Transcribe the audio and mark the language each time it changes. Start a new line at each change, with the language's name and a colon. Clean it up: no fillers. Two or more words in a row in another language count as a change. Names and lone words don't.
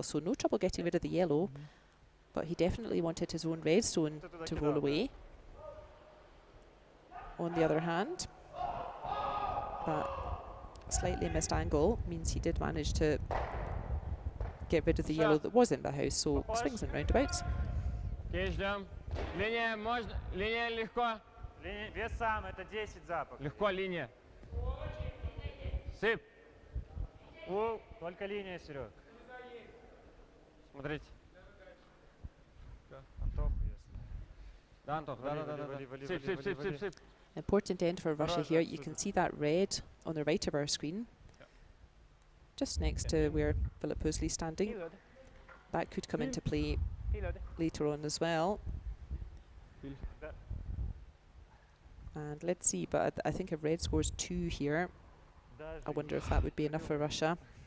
English: So no trouble getting rid of the yellow, but he definitely wanted his own red stone to roll away. On the other hand, that slightly missed angle means he did manage to get rid of the yellow that was in the house. So swings and roundabouts.
Russian: Линия легко. Вес сам, это 10 запах. Легко линия. Сып. Только линия, Серег. Смотрите. Антох, если. Да, Антох, да. Сып, сып, сып, сып, сып.
English: Important end for Russia here. You can see that red on the right of our screen, just next to where Philip Hösli's standing. That could come into play later on as well. And let's see, but I think if red scores 2 here, I wonder if that would be enough for Russia.